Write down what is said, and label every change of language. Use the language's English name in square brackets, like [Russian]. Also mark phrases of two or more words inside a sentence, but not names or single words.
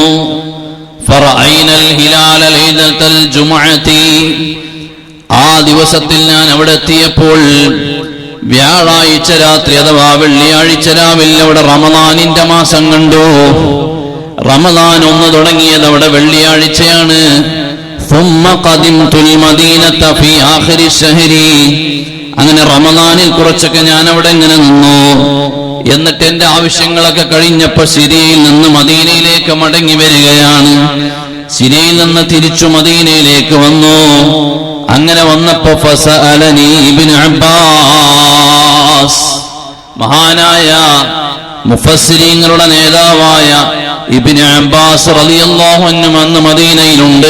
[Arabic] فرأينا الهلال ليلة الجمعة, [Malayalam] ആ ദിവസത്തിൽ ഞാൻ അവിടെ എത്തിയപ്പോൾ വ്യാഴാഴ്ച രാത്രി അഥവാ വെള്ളിയാഴ്ച രാവിലെ അവിടെ റമദാനിന്റെ മാസം കണ്ടു. റമദാൻ 1 തുടങ്ങിയത് അവിടെ വെള്ളിയാഴ്ചയാണ്. [Arabic] ثم قدمت المدينة في آخر الشهر, [Malayalam] അങ്ങനെ റമദാനിൽ കുറച്ചൊക്കെ ഞാൻ അവിടെ ഇങ്ങനെ നിന്നു. എന്നിട്ട് എന്റെ ആവശ്യങ്ങളൊക്കെ കഴിഞ്ഞപ്പോ സിരിയയിൽ നിന്ന് മദീനയിലേക്ക് മടങ്ങി വരികയാണ്. സിരിയയിൽ നിന്ന് തിരിച്ചു മദീനയിലേക്ക് വന്നു. അങ്ങനെ വന്നപ്പോ ഫസഅലനി ഇബ്നു അബ്ബാസ്, മഹാനായ മുഫസ്സിരീങ്ങളുടെ നേതാവായ ഇബ്നു അബ്ബാസ് [Arabic] رضي الله عنه [Malayalam] അന്ന് മദീനയിലുണ്ട്.